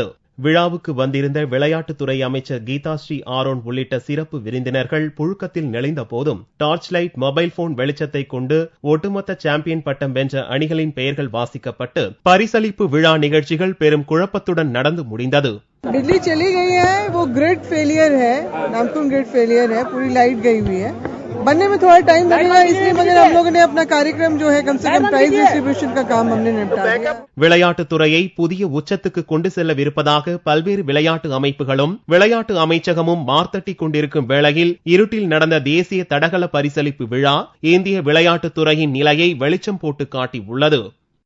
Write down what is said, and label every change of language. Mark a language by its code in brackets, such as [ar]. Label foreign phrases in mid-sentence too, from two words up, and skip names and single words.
[ta] விழாவுக்கு வந்திருந்த விளையாட்டுத்துறை அமைச்சர் கீதாஸ்ரீ ஆரோன் உள்ளிட்ட சிறப்பு விருந்தினர்கள் புழுக்கத்தில் நெளிந்த போதும் டார்ச் லைட், மொபைல் போன் வெளிச்சத்தை கொண்டு ஒட்டுமொத்த சாம்பியன் பட்டம் வென்ற அணிகளின் பெயர்கள் வாசிக்கப்பட்டு பரிசளிப்பு விழா நிகழ்ச்சிகள் பெரும் குழப்பத்துடன் நடந்து முடிந்தது. [hi] बिजली चली गई है, वो [en] grid failure [hi] है, नामकुम [en] grid failure [hi] है, पूरी लाइट गई हुई है. बनने में थोड़ा टाइम लगेगा, इसलिए मगर हम लोगों ने अपना कार्यक्रम जो है कम से कम [en] prize distribution [hi] का काम हमने निपटा दिया. [ta] விளையாட்டுத்துறையை புதிய உச்சத்துக்கு கொண்டு செல்லவிருப்பதாக பல்வேறு விளையாட்டு அமைப்புகளும் விளையாட்டு அமைச்சகமும் மார்த்தட்டி கொண்டிருக்கும் வேளையில் இருட்டில் நடந்த தேசிய தடகள பரிசளிப்பு விழா இந்திய விளையாட்டுத்துறையின் நிலையை வெளிச்சம் போட்டு காட்டி உள்ளது.